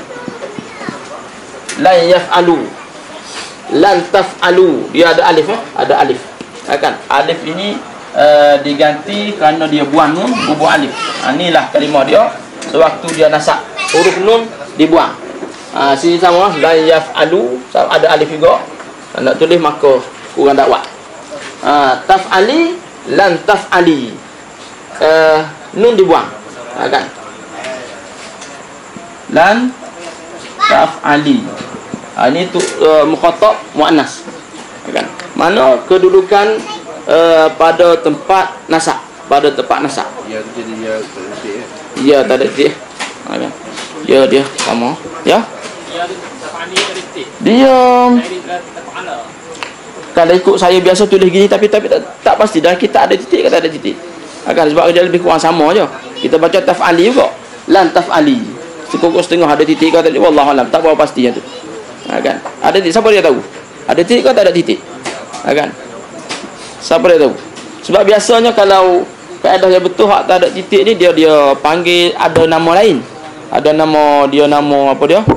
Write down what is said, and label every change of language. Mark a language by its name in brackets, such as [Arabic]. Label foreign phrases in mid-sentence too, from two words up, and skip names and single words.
[Arabic] لا يفعلوا، لن تفعلوا, [Malay] dia ada alif, ada alif. Kan? Alif ini diganti kerana dia buang nun, bubuh alif. Inilah kalimah dia sewaktu dia nasab. Huruf nun dibuang. Sini sama, [Arabic] لا يفعلوا, [Malay] ada alif juga. Nak tulis maka kurang dakwat. [Arabic] تفعلي، لن تفعلي, [Malay] nun dibuang. [Arabic] Kan? لن تفعلي. [Malay] Ini tu [Arabic] مخاطب مؤنث. [Malay] Kan? Mana kedudukan pada tempat nasab, pada tempat nasab. Ya, jadi ya tak ada titik. Ya, tak ada titik. Kan? Ya, dia sama. Ya. Dia kalau ikut saya biasa tulis gini tapi tak pasti dah kita ada titik ke tak ada titik. Kan? Sebab dia lebih kurang sama je. Kita baca taf'ali juga. [Arabic] لن تفعلي. [Malay] Sekokok setengah ada titik ke tak ada. Wallahualam, tak berapa pasti yang tu. Kan? Ada titik, siapa dia tahu? Ada titik ke tak ada titik? Kan? Siapa dia tahu? Sebab biasanya kalau kaedah yang betul hak tak ada titik ni, dia panggil ada nama lain. Ada nama dia, nama apa dia?